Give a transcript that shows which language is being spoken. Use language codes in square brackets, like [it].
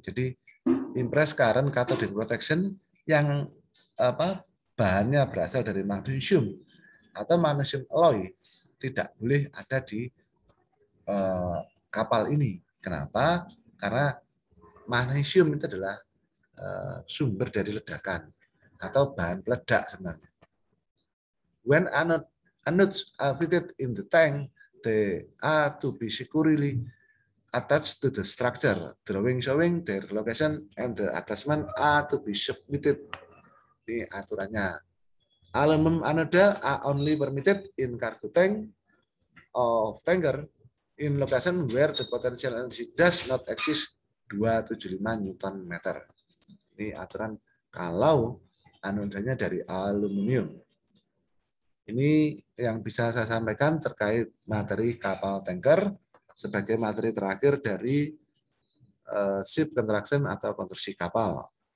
[id] Jadi impress current cathodic protection yang bahannya berasal dari magnesium atau magnesium alloy tidak boleh ada di kapal ini. Kenapa? Karena magnesium itu adalah sumber dari ledakan atau bahan peledak sebenarnya. [en] When anodes are fitted in the tank, they are to be securely attached to the structure. Drawing showing their location and the attachment are to be submitted. [id] Ini aturannya. [en] Aluminum anoda are only permitted in cargo tank of tanker in location where the potential energy does not exceed 275 Newton meter. [id] Ini aturan kalau anodanya dari aluminium. Ini yang bisa saya sampaikan terkait materi kapal tanker sebagai materi terakhir dari ship construction atau konstruksi kapal.